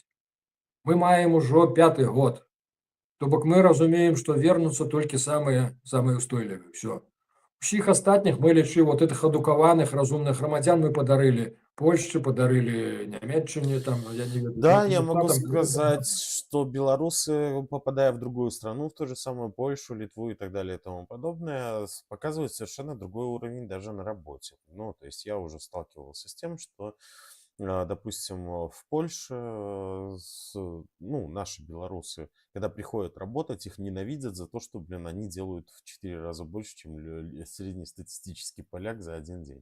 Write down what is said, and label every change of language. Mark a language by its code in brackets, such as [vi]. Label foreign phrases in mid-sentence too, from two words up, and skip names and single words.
[be] Мы маем ужо 5-ты год. То бок мы разумеем, што вернуцца толькі самыя устойлівыя. Всё. Усіх астатніх мы лічы [ru] вот этих [be] адукаваных разумных грамадзян мы падарылі Польшчы, падарылі Нямецчыне, там, я не ведаю, [ru] Да, я [be] Літва, [ru] могу [be] там. [ru] сказать, что белорусы, попадая в другую страну, в ту же самую Польшу, Литву и так далее и тому подобное, показывают совершенно другой уровень даже на работе. Ну, то есть я уже сталкивался с тем, что, допустим, в Польше, ну, наши белорусы, когда приходят работать, их ненавидят за то, что, блин, они делают в 4 раза больше, чем среднестатистический поляк за один день.